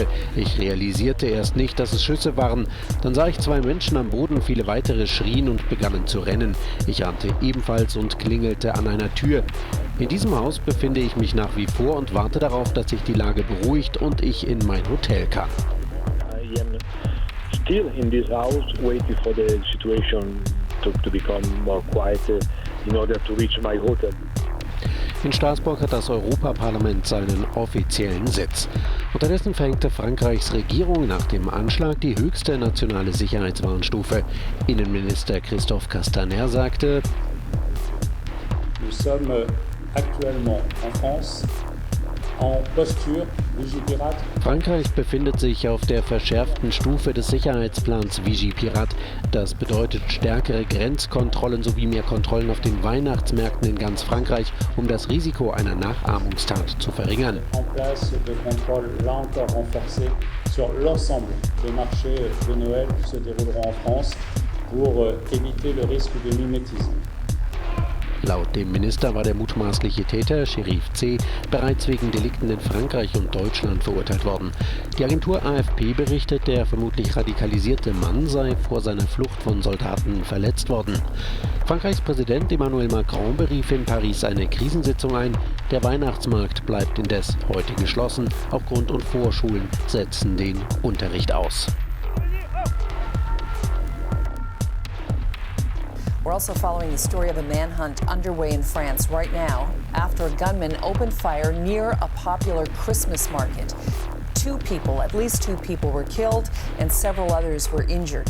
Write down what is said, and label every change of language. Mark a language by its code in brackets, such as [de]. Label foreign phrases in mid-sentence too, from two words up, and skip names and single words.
[de] Ich realisierte erst nicht, dass es Schüsse waren. Dann sah ich 2 Menschen am Boden, viele weitere schrien und begannen zu rennen. Ich rannte ebenfalls und klingelte an einer Tür. In diesem Haus befinde ich mich nach wie vor und warte darauf, dass sich die Lage beruhigt und ich in mein Hotel kann. [en] Still in this house, waiting for the situation to become more quiet in order to reach my hotel. [de] In Straßburg hat das Europaparlament seinen offiziellen Sitz. Unterdessen verhängte Frankreichs Regierung nach dem Anschlag die höchste nationale Sicherheitswarnstufe. Innenminister Christophe Castaner sagte: [fr] Nous sommes actuellement en France en posture Vigipirate. [de] Frankreich befindet sich auf der verschärften Stufe des Sicherheitsplans Vigipirate. Das bedeutet stärkere Grenzkontrollen sowie mehr Kontrollen auf den Weihnachtsmärkten in ganz Frankreich, um das Risiko einer Nachahmungstat zu verringern. [fr] En place de contrôle là encore renforcé sur l'ensemble des marchés de Noël qui se dérouleront en France pour éviter le risque de mimétisme. [de] Laut dem Minister war der mutmaßliche Täter, Sheriff C., bereits wegen Delikten in Frankreich und Deutschland verurteilt worden. Die Agentur AFP berichtet, der vermutlich radikalisierte Mann sei vor seiner Flucht von Soldaten verletzt worden. Frankreichs Präsident Emmanuel Macron berief in Paris eine Krisensitzung ein. Der Weihnachtsmarkt bleibt indes heute geschlossen. Auch Grund- und Vorschulen setzen den Unterricht aus. [en] We're also following the story of a manhunt underway in France right now after a gunman opened fire near a popular Christmas market. At least two people were killed and several others were injured.